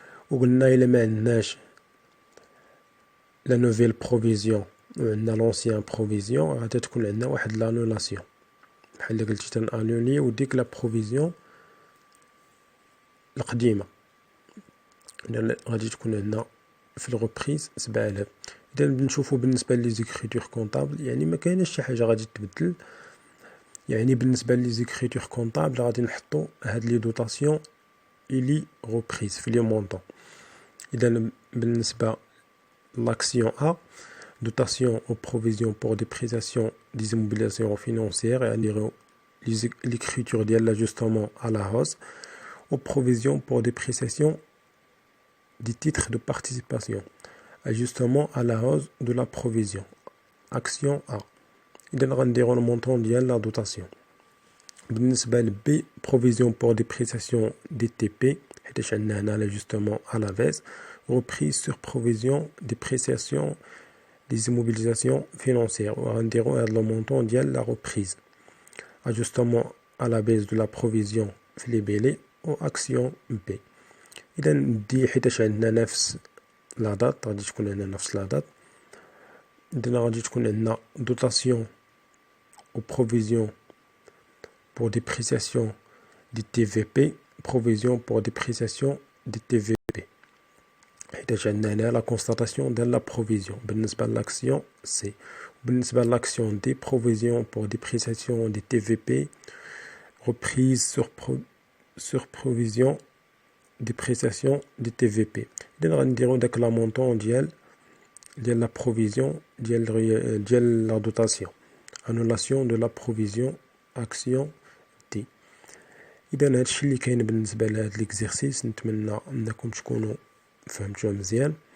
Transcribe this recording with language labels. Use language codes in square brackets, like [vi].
[ar] وقلنا إلا ما عندناش لا نوفيل بروفيزيون وعندنا لونسيان بروفيزيون غادا تكون عندنا واحد لانولاسيون، بحال اللي قلتي تنانوليو ديك لا بروفيزيون القديمة، غادي تكون عندنا في الروبريز 7000. إذا بنشوفو بالنسبة لي زيكريتور كونطابل يعني ما كايناش شي حاجة غادي تبدل، يعني بالنسبة لي زيكريتور كونطابل غادي نحطو هاد لي دوطاسيون إلي روبريز في لي مونطون. إذا بالنسبة لاكسيون [fr] A dotation aux provisions pour dépréciation des immobilisations financières et l'écriture de l'ajustement à la hausse aux provisions pour dépréciation des titres de participation, ajustement à la hausse de la provision, action A. [ar] إذا غنديرو المونطون ديال لا دوطاسيون. بالنسبة ل [fr] B provision pour dépréciation des TP [ar] حيتاش عندنا هنا [fr] l'ajustement à la baisse, reprise sur provision dépréciation des immobilisations financières. [ar] وغنديرو هاد لو مونطون ديال لا reprise, [fr] ajustement à la baisse de la provision [ar] في لي بيلي و action B. إذا ندي حيتاش عندنا نفس لا دات غادي تكون عندنا نفس لا دات. إذا غادي تكون عندنا [fr] dotation aux provisions pour dépréciation des TVP, provision pour dépréciation des TVP. [ar] حيتاش عندنا هنا لا كونستاتاسيون ديال لا بروفيزيون بالنسبة لاكسيون سي. بالنسبة لاكسيون دي [fr] provision pour dépréciation des TVP, reprise sur provision dépréciation des TVP. [ar] إذا غنديرو داك لا مونطون ديال لا بروفيزيون ديال لا دوطاسيون, [fr] annulation de la provision action [ar] دي. إذا هادشي اللي كاين بالنسبة لهاد ليكزيرسيس، نتمنى أنكم تكونوا فهمتوه مزيان.